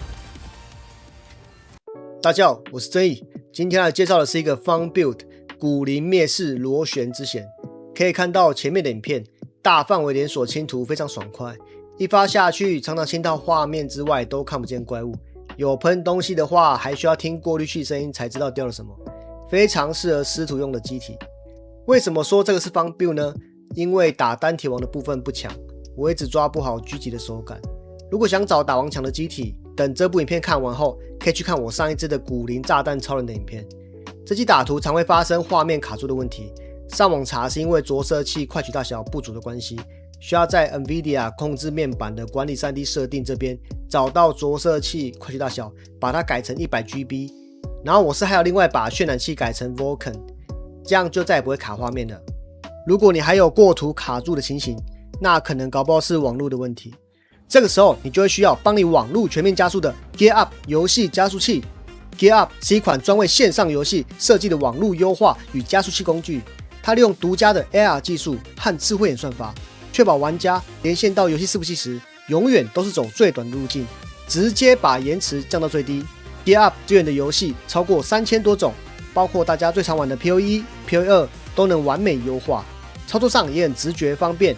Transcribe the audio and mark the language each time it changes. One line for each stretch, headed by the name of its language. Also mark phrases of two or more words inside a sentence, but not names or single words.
Chinese: 大家好，我是曾毅，今天来介紹的是一個
English: Fun Build
Chinese: 古靈滅世螺旋之弦。可以看到前面的影片，大範圍連鎖清圖非常爽快，一發下去常常清到畫面之外都看不見怪物，有噴東西的話還需要聽過濾器聲音才知道掉了什麼，非常適合師徒用的機體。為什麼說這個是
English: Fun Build
Chinese: 呢？因為打單鐵王的部分不強，我一直抓不好狙擊的手感。如果想找打王強的机體，等這部影片看完後，可以去看我上一支的古靈炸彈超人的影片。這機打圖常會發生畫面卡住的問題，上網查是因為着色器快取大小不足的關係，需要在 NVIDIA 控制面板的管理 3D 設定這邊找到着色器快取大小，把它改成 100GB， 然後我是還有另外把渲染器改成 Vulkan，這樣就再也不會卡畫面了。如果你還有過圖卡住的情形，那可能搞不好是網絡的問題。這個時候你就會需要幫你網路全面加速的 Gear Up 遊戲加速器。Gear Up 是一款專為線上遊戲設計的網路優化與加速器工具，它利用獨家的 AR 技術和智慧演算法，確保玩家連線到遊戲伺服器時，永遠都是走最短的路徑，直接把延遲降到最低。Gear Up 支援的遊戲超過3000多種，包括大家最常玩的 PoE、PoE2 都能完美優化，操作上也很直覺方便。